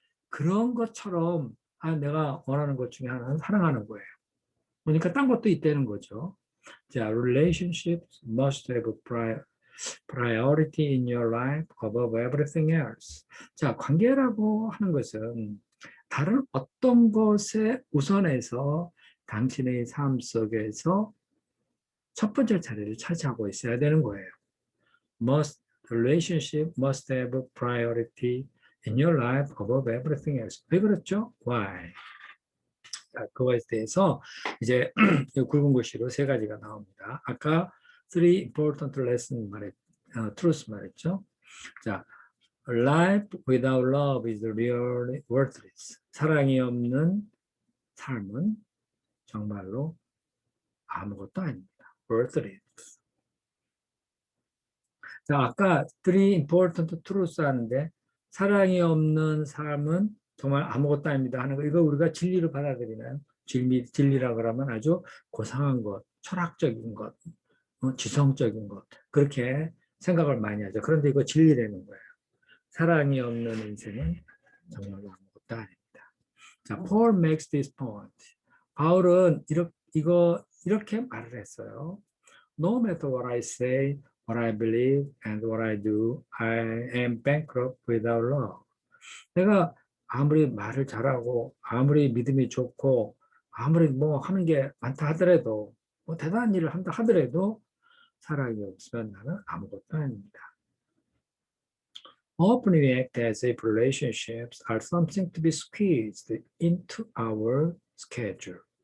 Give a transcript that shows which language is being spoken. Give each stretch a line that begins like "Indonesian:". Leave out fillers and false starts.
Korean: 그런 것처럼 내가 원하는 것 중에 하나는 사랑하는 거예요. 그러니까 딴 것도 있다는 거죠.
English: 자, relationships must have priority in your life above everything else.
Korean: 자, 관계라고 하는 것은 다른 어떤 것에 우선해서 당신의 삶 속에서 첫 번째 자리를 차지하고 있어야 되는 거예요.
English: Relationship must have priority in your life above everything else.
Korean: 왜 그렇죠?
English: Why?
Korean: 자, 그거에 대해서 이제 굵은 글씨로 3가지가 나옵니다. 아까
English: three important lessons truth
Korean: 말했죠.
English: 자, life without love is really worthless.
Korean: 사랑이 없는 삶은 정말로 아무것도 아닙니다.
English: worthless.
Korean: 자, 아까
English: three important truths
Korean: 하는데 사랑이 없는 삶은 정말 아무것도 아닙니다 하는 거, 이거 우리가 진리로 받아들이나요? 진리라 그러면 아주 고상한 것, 철학적인 것, 지성적인 것, 그렇게 생각을 많이 하죠. 그런데 이거 진리라는 거예요. 사랑이 없는 인생은 정말로 아무것도 아닙니다.
English: 자, Paul makes this point.
Korean: 바울은 이렇게 말을 했어요.
English: No matter what I say, what I believe, and what I do, I am bankrupt without love.
Korean: 내가 아무리 말을 잘하고, 아무리 믿음이 좋고, 아무리 뭐 하는 게 많다 하더라도, 뭐 대단한 일을 한다 하더라도, 사랑이 없으면 나는 아무것도 아닙니다.
English: Often we act as if relationships are something to be squeezed into our schedule.